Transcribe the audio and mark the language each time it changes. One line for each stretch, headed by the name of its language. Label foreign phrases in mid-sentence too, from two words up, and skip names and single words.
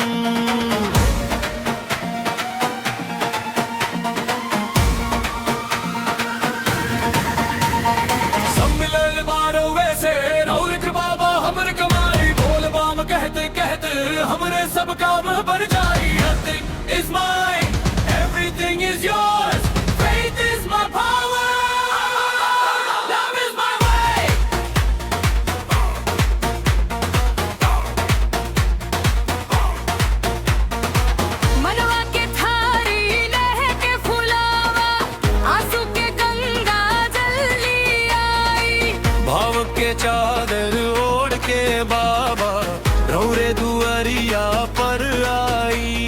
Bhojpuri: सब मिले मारो वैसे रौर कृपा हमर कमाई, बोल बम कहते कहते हमरे सब काम बन जाई।
English: Nothing is mine, everything is yours, faith is my power, love is my way।
Bhojpuri: मनवा के थारी लह के फुलावा, आंसू के गंगा जल्दी आई। भाव के चादर ओढ़ के बाबा रौरे दुआरिया पर आई।